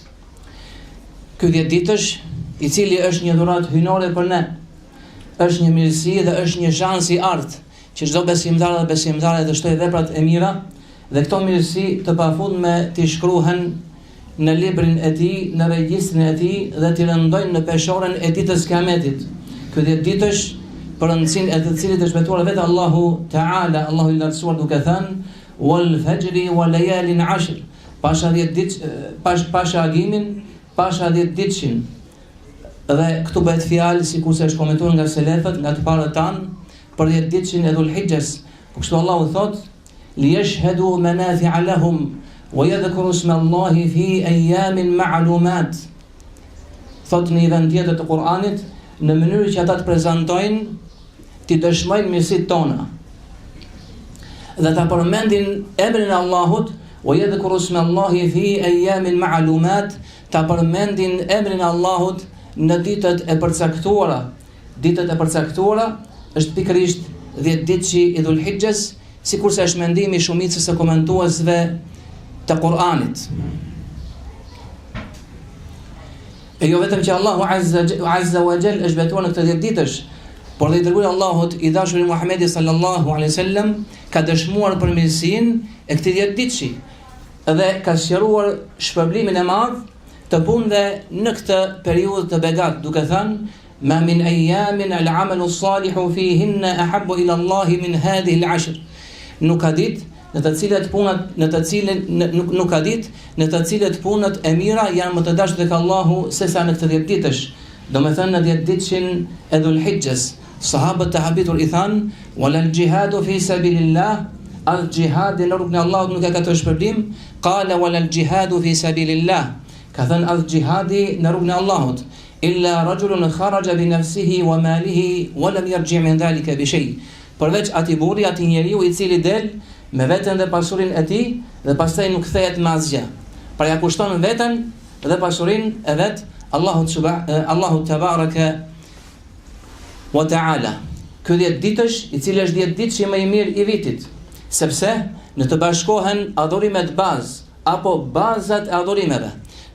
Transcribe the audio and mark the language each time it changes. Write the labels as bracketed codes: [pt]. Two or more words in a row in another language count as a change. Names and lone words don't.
[sq] Ky 10 ditësh, i cili është një dhuratë hyjnore për ne, është një mirësi dhe është një shans i artë që çdo besimtar dhe besimtare të shtojë veprat e mira dhe këto mirësi të pafundme t'i shkruhen në librin e tij, në regjistrin e tij dhe t'i rëndojnë në peshorën e ditës Kiametit. Ky 10 ditësh për rëndësinë e të cilit është betuar vetë Allahu Teala, Allahu i lartësuar, duke thënë: [ar] والفجر وليال عشر. [sq] Pasha 10 ditë, pasha agimin, pasha 10 ditëshin. Dhe këtu bëhet fjalë, sikurse është komentuar nga selefët, nga të parët tanë, për 10 ditëshin e Dhul-Hijjes. Po kështu Allahu thot: [ar] ليشهدوا منافع لهم ويذكروا اسم الله في أيام معلومات. [sq] Thot në një vend tjetër të Kuranit, në mënyrë që ata të prezantojnë, ti dëshmojnë mirësitë tona dhe ta përmendin emrin e Allahut, [ar] ويذكروا اسم الله في أيام معلومات, [sq] ta përmendin emrin e Allahut në ditët e përcaktuara. Ditët e përcaktuara është pikërisht 10 ditëshi i Dhul-Hijjes, sikurse është mendimi i shumicës së komentuesve të Kuranit. E jo vetëm që Allahu [ar] عز وجل [sq] është betuar në këtë 10 ditësh, por dhe i dërguari Allahut i dashuri Muhamedi [ar] صلى الله عليه وسلم [sq] ka dëshmuar për mirësinë e këtij 10 ditëshi dhe ka sqaruar shpërblimin e madh të punëve në këtë periudhë të begat, duke thënë: [ar] ما من أيام العمل الصالح فيهن أحب إلى الله من هذه العشر. [sq] Nuk ka ditë në të cilet punët e mira janë më të dashur tek Allahu sesa në këtë 10 ditësh. Domethënë në 10 ditëshin e Dhul-Hijjes, sahabët të habitur i thanë: [ar] ولا الجهاد في سبيل الله. [sq] Al-jihadi në rrugën e Allahut nuk e ka të shpërblim. [ar] قال ولا الجهاد في سبيل الله. [sq] Ka thënë al-jihadi në rrugën e Allahut. [ar] إلا رجل خرج بنفسه وماله ولم يرجع من ذلك بشيء. [sq] Përveç atij burri, atij njeriu i cili del me veten dhe pasurinë e tij dhe pastaj nuk kthehet me asgjë. Pra ja kushton veten dhe pasurinë e vet Allahu [ar] تبارك وتعالى. [sq] Ky 10 ditësh, i cili është 10 ditësh më i mirë i vitit, sepse në të bashkohen adhurimet bazë apo bazat e adhurimeve.